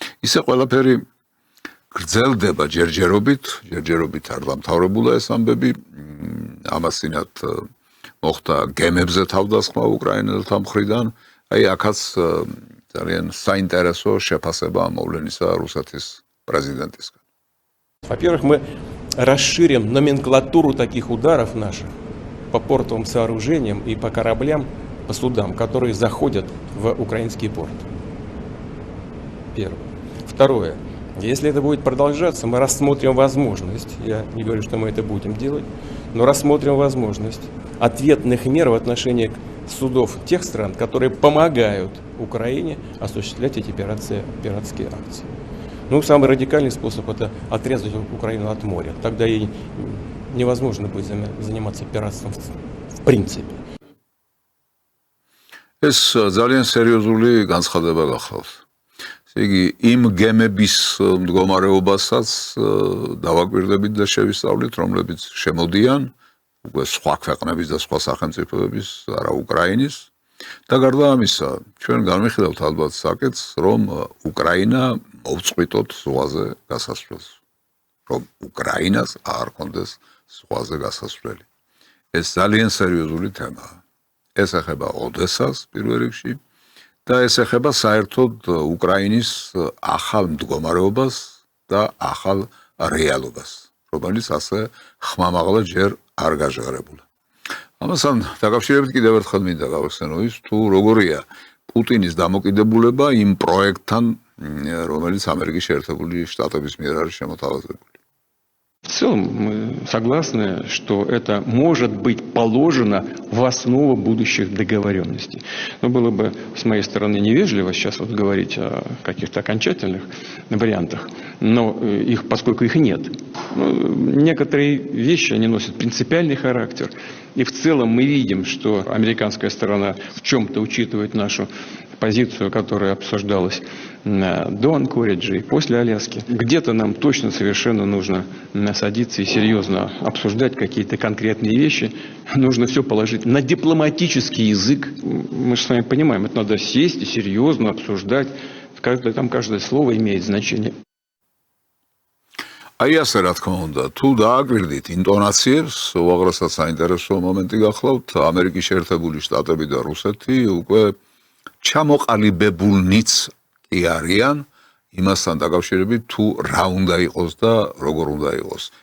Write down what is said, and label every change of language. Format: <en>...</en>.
<ka>ისე ყველაფერი გრძელდება ჯერჯერობით არ დამთავრებულა ეს ამბები, ამასინათ მოხდა გემებზე თავდასხმა უკრაინელთა მხრიდან, აი აქაც ძალიან საინტერესო შეფასება მოვლენისა რუსეთის პრეზიდენტისგან.</ka> <ru>Во-первых, мы расширим номенклатуру таких ударов наших по портовым сооружениям и по кораблям, по судам, которые заходят в украинский порт. Первое. Второе. Если это будет продолжаться, мы рассмотрим возможность, я не говорю, что мы это будем делать, но рассмотрим возможность ответных мер в отношении судов тех стран, которые помогают Украине осуществлять эти пиратские акции. Ну, самый радикальный способ – это отрезать Украину от моря. Тогда ей невозможно будет заниматься пиратством в принципе.</ru> <ka>ეს ძალიან სერიოზული განცხადება გახლავს. იგი იმ გემების მდგომარეობასაც დავაკვირდებით და შევისწავლით, რომლებიც შემოდიან უკვე სხვა ქვეყნების და სხვა სახელმწიფოების, არა უკრაინის. და გარდა ამისა, ჩვენ განვიხილავთ ალბათ საკითხს, რომ უკრაინა მოვწყვიტოთ ზღვაზე გასასვლელს, რომ უკრაინას არ კონდეს ზღვაზე გასასვლელი. ეს ძალიან სერიოზული თემაა. ეს ეხება ოდესას პირველ რიგში და ეს ეხება საერთოდ უკრაინის ახალ მდგომარეობას და ახალ რეალობას, რომელიც ასე ხმამაღლა ჯერ არ გაჟღერებულა. ამასთან დაკავშირებით კიდევ ერთხელ მინდა გავახსენო ის, თუ როგორია პუტინის დამოკიდებულება იმ პროექტთან, რომელიც ამერიკის შეერთებული შტატების მიერ არის შემოთავაზებული.</ka> <ru>В целом мы согласны, что это может быть положено в основу будущих договоренностей. Но было бы с моей стороны невежливо сейчас вот говорить о каких-то окончательных вариантах, но поскольку их нет. Некоторые вещи они носят принципиальный характер. И в целом мы видим, что американская сторона в чем-то учитывает нашу позицию, которая обсуждалась до Анкориджа и после Аляски. Где-то нам точно совершенно нужно садиться и серьезно обсуждать какие-то конкретные вещи. Нужно все положить на дипломатический язык. Мы же с вами понимаем, это надо сесть и серьезно обсуждать. Каждое слово имеет значение.</ru> <ka>აი ასე რა თქმა უნდა, თუ დააგვირდით ინტონაციებს, უაღრესად საინტერესო მომენტი გახლავთ, ამერიკის შეერთებული შტატები და რუსეთი უკვე ჩამოყალიბებულნიც კი არიან იმასთან დაკავშირებით, თუ რა უნდა იყოს და როგორ უნდა იყოს.</ka>